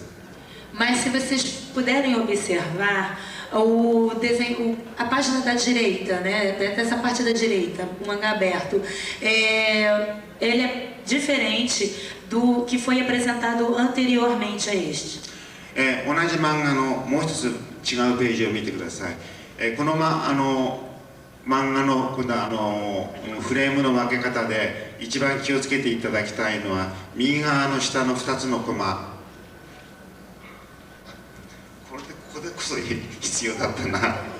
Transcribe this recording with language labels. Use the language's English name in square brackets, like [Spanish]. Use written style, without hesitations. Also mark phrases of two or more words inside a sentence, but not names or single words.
[Portuguese] Mas se vocês puderem observar o desenho, a página da direita, né, dessa parte da direita, o mangá aberto, ele é diferente do que foi apresentado anteriormente a este. [Japanese] 同じ漫画のもう一つ違うページを見てください。この漫画のフレームの分け方で一番気をつけていただきたいのは右側の下の2つのコマ。ここでこそ必要だったな。